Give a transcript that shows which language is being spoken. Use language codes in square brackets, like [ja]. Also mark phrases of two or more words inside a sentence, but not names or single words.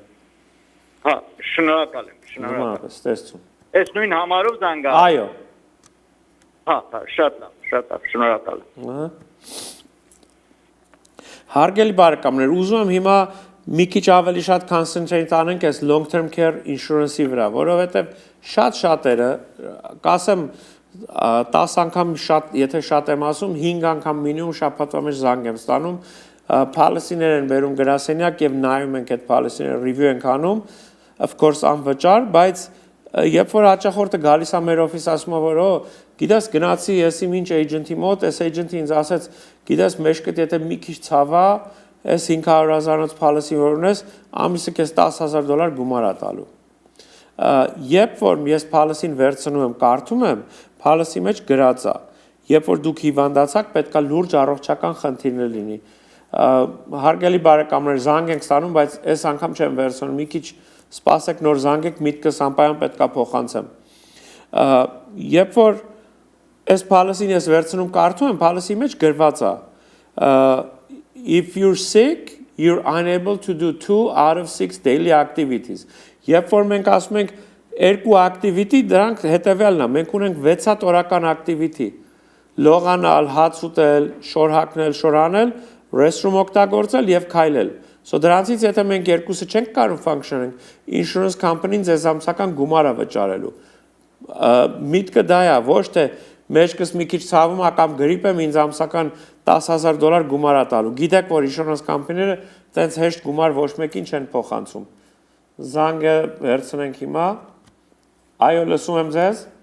[hy] Հա, շնորհակալ եմ, շնորհակալ։ Նույնպես, տեսցում։ Այս նույն համարով զանգահար։ Այո։ Հա, շատ լավ, շնորհակալ եմ։ Ահա։ Հարգելի բարեկամներ, ուզում եմ հիմա մի քիչ ավելի շատ concentrate անենք այս [en] long term care insurance- [hy] ի վրա, որովհետև շատերը, կասեմ 10 անգամ շատ, եթե շատ եմ ասում, 5 անգամ մինիմում շաբաթվա մեջ զանգ եմ ստանում, policy-ներ են բերում գրասենյակ եւ նայում ենք այդ policy-ները, review ենք անում, [en] of course [hy] անվճար, բայց երբ որ հաճախորդը գալիս է մեր օֆիս ասում է, որ գիտես գնացի ես իմ ինչ agent-ի մոտ, այս agent-ը ինձ ասեց, գիտես մեջքդ եթե մի քիչ ցավա, այս 500,000-ից policy որ ունես, ամիսը քեզ $10,000 գումար է տալու։ Երբ որ ես policy-ն վերցնում եմ, կարդում եմ, policy մեջ գրած է, երբ որ դուք հիվանդացաք, պետք է լուրջ առողջական խնդիրներ լինի։ Հարգելի բարեկամներ, զանգ ենք ստանում, բայց այս անգամ չեմ վերցնում, մի քիչ սպասեք նոր զանգեք, միտքս անպայման պետք է փոխանցեմ։ Երբ որ այս policy-ն ես վերցնում, կարդում եմ, policy-ի մեջ գրված է [en] if you're sick, you're unable to do 2 out of 6 daily activities։ [hy] Երբ որ մենք ասում ենք երկու activity, դրանք հետևյալն է, մենք ունենք 6 հատ օրական activity։ Լողանալ, հաց ուտել, շոր հագնել, շոր անել, restroom օգտագործել եւ քայլել։ So դրանցից եթե մենք երկուսը չենք կարող function-ենք, [en] insurance company- [hy] ն ձեզ ամսական գումար է վճարելու։ Միտքը դա է, ոչ թե մեջքս մի քիչ ցավում է կամ գրիպ եմ ինձ ամսական $10,000 գումար է տալու։ Գիտեք, որ [en] insurance company- [hy] ները տենց հեշտ գումար ոչ մեկին չեն փոխանցում։ Զանգը վերցնենք հիմա։ Այո, լսում եմ ձեզ։